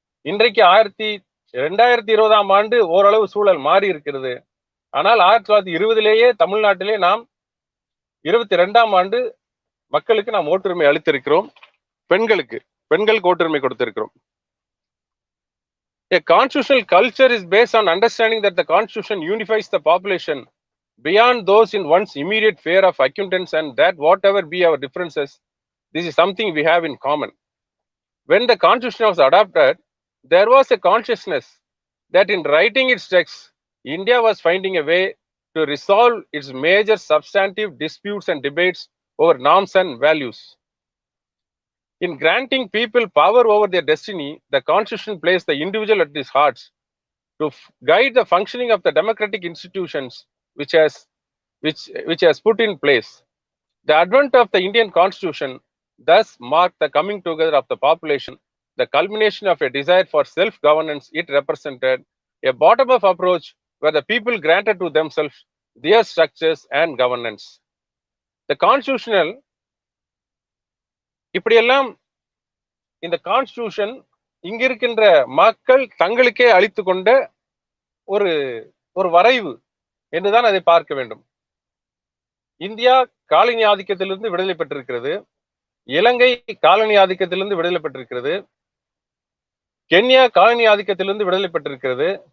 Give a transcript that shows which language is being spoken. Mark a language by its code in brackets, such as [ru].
[ta] இன்றைக்கு 2020ஆம் ஆண்டு ஓரளவு சூழல் மாறி இருக்கிறது. ஆனால் 1920லேயே தமிழ்நாட்டிலே நாம் 22ஆம் ஆண்டு மக்களுக்கு நாம் ஓட்டுரிமை அளித்திருக்கிறோம். பெண்களுக்கு ஓட்டுரிமை கொடுத்திருக்கிறோம். [en] A constitutional culture is based on understanding that the constitution unifies the population beyond those in one's immediate sphere of acquaintance, and that whatever be our differences, this is something we have in common. When the constitution was adopted, there was a consciousness that in writing its text, India was finding a way to resolve its major substantive disputes and debates over norms and values. In granting people power over their destiny, the constitution placed the individual at its heart to guide the functioning of the democratic institutions which has put in place. The advent of the Indian constitution thus marked the coming together of the population, the culmination of a desire for self-governance. It represented a bottom-up approach where the people granted to themselves their structures and governance. The constitutional [ta] இப்படியெல்லாம் இந்த constitution இங்க இருக்கின்ற மக்கள் தங்களுக்கே அளித்து கொண்ட ஒரு வரைவு என்றுதான் அதை பார்க்க வேண்டும். இந்தியா காலனி ஆதிக்கத்திலிருந்து விடுதலை பெற்றிருக்கிறது, இலங்கை காலனி ஆதிக்கத்திலிருந்து விடுதலை பெற்றிருக்கிறது, கென்யா காலனி ஆதிக்கத்திலிருந்து விடுதலை பெற்றிருக்கிறது.